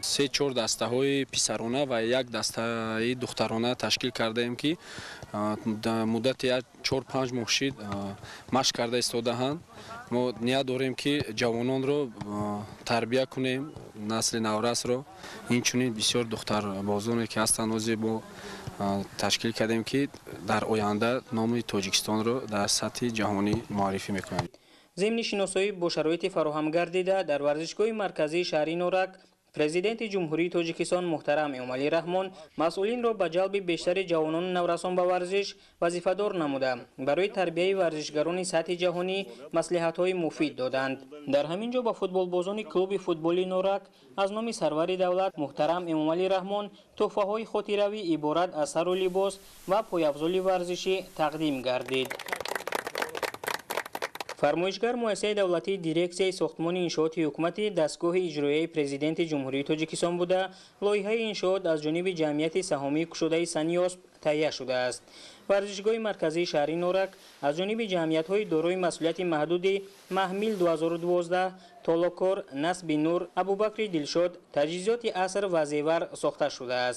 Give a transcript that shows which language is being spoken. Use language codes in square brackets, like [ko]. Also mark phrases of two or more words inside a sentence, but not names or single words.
[tg] 3-4 дастаҳои писарона ва як дастаи духтарона ташкил кардаем ки муддати 4-5 моҳшид машқ карда истодаанд. мо ният дорем ки ҷавононро тарбия кунем, насли наврасро. инчунин бисёр духтарбозоне ки ҳастанд озе бо ташкил кардем ки дар оянда номи тоҷикистонро дар сатҳи ҷаҳонӣ муаррифӣ мекунем. ضمن شناسایی با شرایط فراهم گردیده در ورزشگاه مرکزی شهری نورک президенти ҷумҳурии тоҷикистон муҳтарам эмомалӣ раҳмон масъулин ро ба ҷалби бештари ҷавонони наврасон ба варзиш вазифадор намуда барои тарбияи варзишгарони сатҳи ҷаҳонӣ маслиҳатҳои муфид доданд. дар ҳамин ҷо ба футболбозони клуби футболи норак аз номи сарвари давлат муҳтарам эмомалӣ раҳмон тӯҳфаҳои хотиравӣ иборат аз сару либос ва пойафзоли варзишӣ тақдим гардид. فرمایشگر مؤسسه دولتی دیرکسیای ساختمان انشاءات حکومت دستگاه اجرایی پرزیدنت جمهوری تاجیکستان بوده لایحه انشاءات از جانب جمعیت سهامی کشوده سنیاسپ تهیه شده است. ورزشگاه مرکزی شهری نورک از جانب جمعیت‌های دارای مسئولیت محدود محمیل 2012 تالوکور، نصب نور، ابوبکر دلشاد تجهیزات عصر و زیور ساخته شده است.